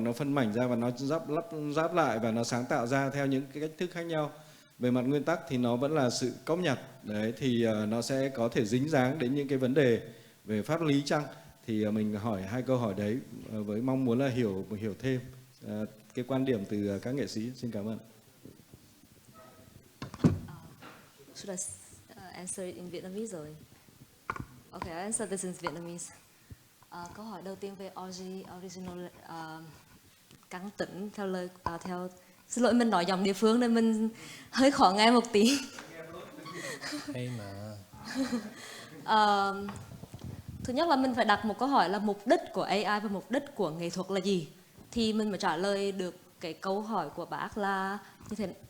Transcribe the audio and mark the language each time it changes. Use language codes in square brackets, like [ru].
[vi] Và nó phân mảnh ra và nó ráp lại và nó sáng tạo ra theo những cái cách thức khác nhau. Về mặt nguyên tắc thì nó vẫn là sự cóp nhặt. Đấy, thì nó sẽ có thể dính dáng đến những cái vấn đề về pháp lý chăng. Thì mình hỏi hai câu hỏi đấy với mong muốn là hiểu thêm cái quan điểm từ các nghệ sĩ. Xin cảm ơn. [en] Should I answer it in Vietnamese rồi? Okay, I answer this in Vietnamese. [vi] Câu hỏi đầu tiên về original căng tỉnh theo xin lỗi, mình nói giọng địa phương nên mình hơi khó nghe một tí. Hay mà. Thứ nhất là mình phải đặt một câu hỏi là mục đích của AI và mục đích của nghệ thuật là gì, thì mình mới trả lời được cái câu hỏi của bác là như thế.